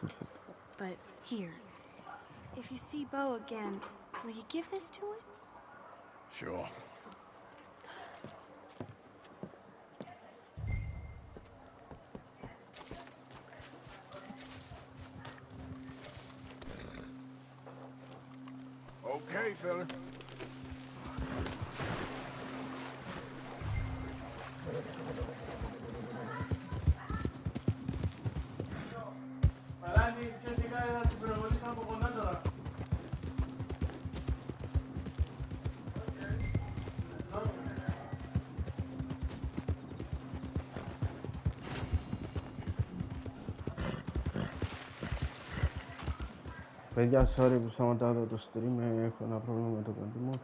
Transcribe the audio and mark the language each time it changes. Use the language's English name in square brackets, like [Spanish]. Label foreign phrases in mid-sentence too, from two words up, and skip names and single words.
[English] But here, if you see Bo again, will you give this to him? Sure. Okay, fella. [Greek] Μαλάκι, ξέρεις τι κάνει, θα την πυροβολήσω από κοντά τώρα. Παιδιά, sorry που σταματάω το stream, έχω ένα πρόβλημα με το παιδί μου.